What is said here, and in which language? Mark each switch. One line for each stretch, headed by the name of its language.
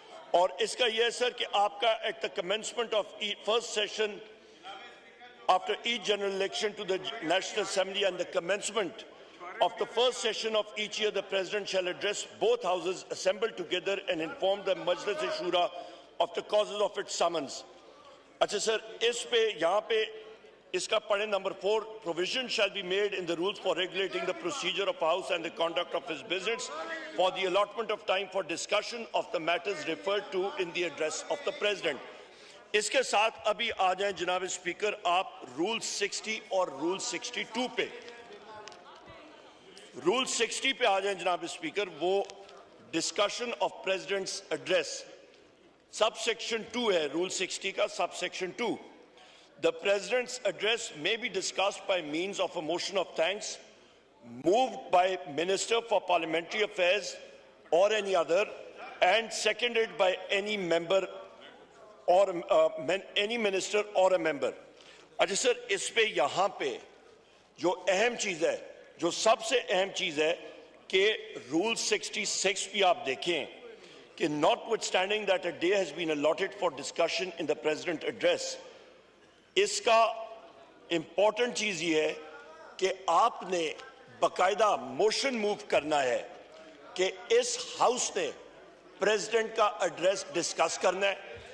Urdu: اور اس کا یہ ہے سر کہ آپ کا
English: at the commencement of first session after each general election to the National Assembly and the commencement of the first session of each year, the President shall address both houses assembled together and inform the Majlis-e-Shura of the causes of its summons.
Urdu: اچھا سر, اس پہ یہاں پہ اس کا پڑھیں number 4,
English: provision shall be made in the rules for regulating the procedure of House and the conduct of his business for the allotment of time for discussion of the matters referred to in the address of the President.
Urdu: اس کے ساتھ ابھی آ جائیں جناب speaker آپ role 60 اور role 62 پہ. Role 60 پہ آ جائیں جناب اسپیکر, وہ discussion of presidents address, sub section 2 ہے رول 60 کا, sub section 2.
English: The President's address may be discussed by means of a motion of thanks moved by Minister for Parliamentary Affairs or any other and seconded by any member or any minister or a member.
Urdu: اچھا سر, اس پہ یہاں پہ جو اہم چیز ہے, جو سب سے اہم چیز ہے کہ رول 66 بھی آپ دیکھیں کہ
English: notwithstanding that a day has been allotted for discussion in the President address,
Urdu: اس کا امپورٹنٹ چیز یہ ہے کہ آپ نے باقاعدہ موشن موو کرنا ہے کہ اس ہاؤس نے پریزیڈنٹ کا ایڈریس ڈسکس کرنا ہے.